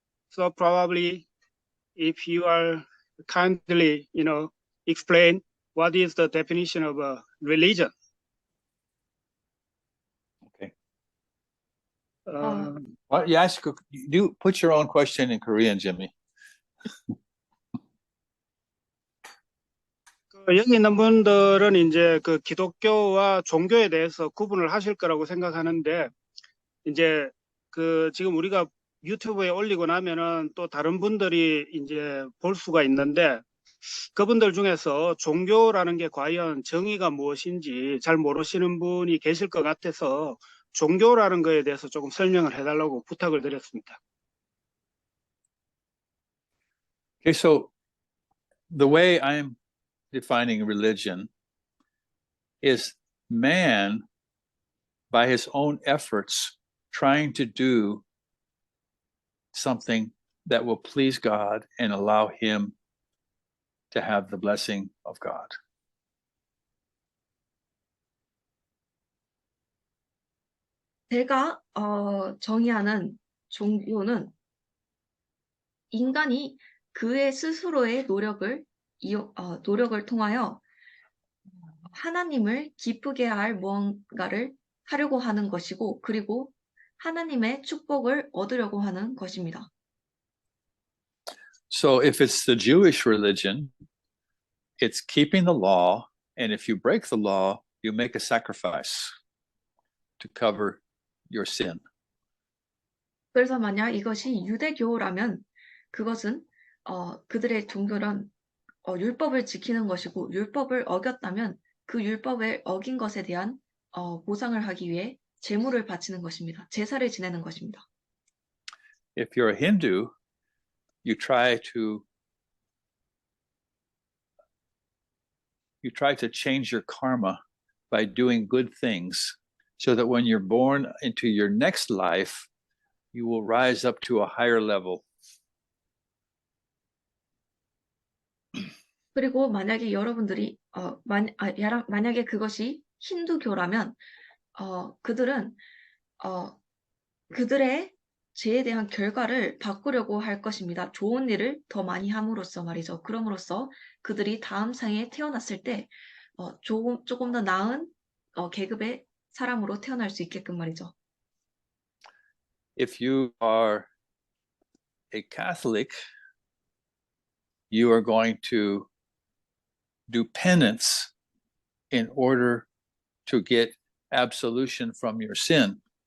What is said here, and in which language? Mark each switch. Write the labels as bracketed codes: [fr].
[en] So probably if you are kindly, explain what is the definition of a religion. Okay. Uh, Well, you put your own question in Korean, Jimmy. [ko] 여기 있는 분들은 이제 그 기독교와 종교에 대해서 구분을 하실 거라고 생각하는데, 이제 그 지금 우리가 유튜브에 올리고 나면은 또 다른 분들이 이제 볼 수가 있는데, 그분들 중에서 종교라는 게 과연 정의가 무엇인지 잘 모르시는 분이 계실 것 같아서 종교라는 거에 대해서 조금 설명을 해달라고 부탁을 드렸습니다. [en] Okay, so the way I'm defining religion is man, by his own efforts, trying to do something that will please God and allow him to have the blessing of God. [ko] 제가 정의하는 종교는 인간이 그의 스스로의 노력을 통하여 하나님을 기쁘게 할 무언가를 하려고 하는 것이고 그리고 하나님의 축복을 얻으려고 하는 것입니다. [en] So if it's the Jewish religion, it's keeping the law, and if you break the law, you make a sacrifice to cover your sin. [ko] 그래서 만약 이것이 유대교라면 그것은 그들의 종교는 율법을 지키는 것이고 율법을 어겼다면 그 율법을 어긴 것에 대한 보상을 하기 위해 제물을 바치는 것입니다. 제사를 지내는 것입니다. [en] If you're a Hindu, you try to change your karma by doing good things, so that when you're born into your next life, you will rise up to a higher level. [ko] 그리고 만약에 여러분들이 만약에 그것이 힌두교라면 그들은 그들의 죄에 대한 결과를 바꾸려고 할 것입니다. 좋은 일을 더 많이 함으로써 말이죠. 그럼으로써 그들이 다음 생에 태어났을 때 조금 더 나은 계급의 사람으로 태어날 수 있게끔 말이죠. [en] If you are a Catholic, you are going to do penance in order to get absolution from your sin.